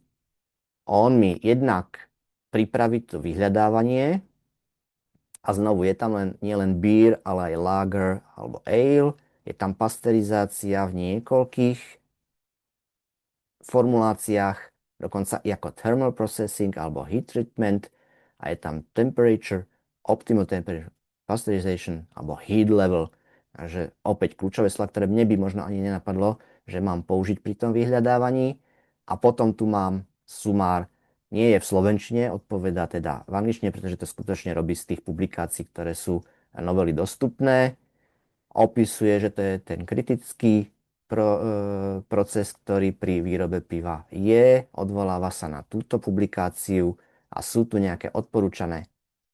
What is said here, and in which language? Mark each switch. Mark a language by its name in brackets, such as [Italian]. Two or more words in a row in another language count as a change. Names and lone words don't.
[Slovak] On mi jednak pripraví to vyhľadávanie a znovu je tam nielen beer, ale aj lager alebo ale. Je tam pasterizácia v niekoľkých formuláciách, dokonca i ako [English] thermal processing [Slovak] alebo [English] heat treatment [Slovak] a je tam [English] temperature, optimal temperature, pasteurization [Slovak] alebo [English] heat level. [Slovak] Takže opäť kľúčové slova, ktoré mne by možno ani nenapadlo, že mám použiť pri tom vyhľadávaní. A potom tu mám sumár, nie je v slovenčine, odpovedá teda v angličtine, pretože to skutočne robí z tých publikácií, ktoré sú novely dostupné. Opisuje, že to je ten kritický proces, ktorý pri výrobe piva je, odvoláva sa na túto publikáciu a sú tu nejaké odporúčané